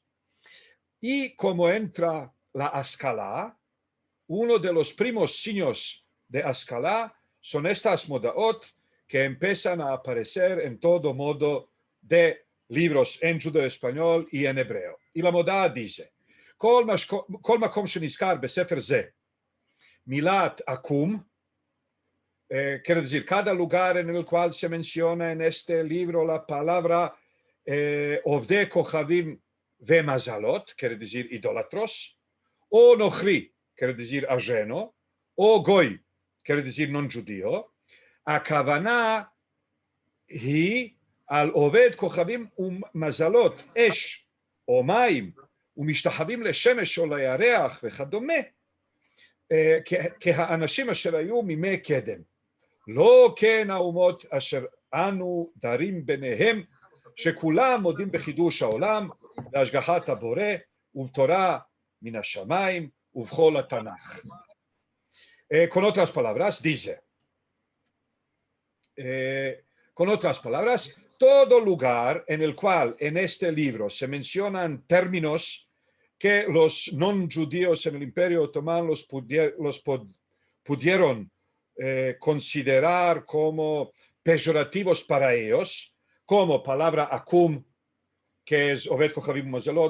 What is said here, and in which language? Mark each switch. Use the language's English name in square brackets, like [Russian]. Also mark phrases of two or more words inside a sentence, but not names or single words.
[Spanish] Y como entra la Ascalá, uno de los primos signos de Ascalá son estas modaot que empiezan a aparecer en todo modo de libros en judeo-español y en hebreo. Y la moda dice, [Hebrew] כל מקום שנזכר בספר זה, מילת עקום, [Spanish] quiere decir, cada lugar en el cual se menciona en este libro la palabra [Hebrew] עובדי כוכבים ומזלות, [Spanish] quiere decir idólatros, o Nochri, quiere decir ajeno, o Goy, quiere decir non judío, [Hebrew] הכוונה היא על עובד כוכבים ומזלות, אש או מים, ומשתחווים לשמש או לירח וכדומה, כהאנשים אשר היו מימי קדם. לא כן האומות אשר אנו דרים ביניהם, שכולם מודים בחידוש העולם, בהשגחת הבורא, ובתורה מן השמיים, ובכל התנ"ך. [Spanish] Con otras palabras, dice, con otras palabras, todo lugar en el cual en este libro se mencionan términos que los non judíos en el Imperio Otomano pudieron considerar como peyorativos para ellos, como palabra akum, que es [Hebrew] עובד כוכבים מזלות,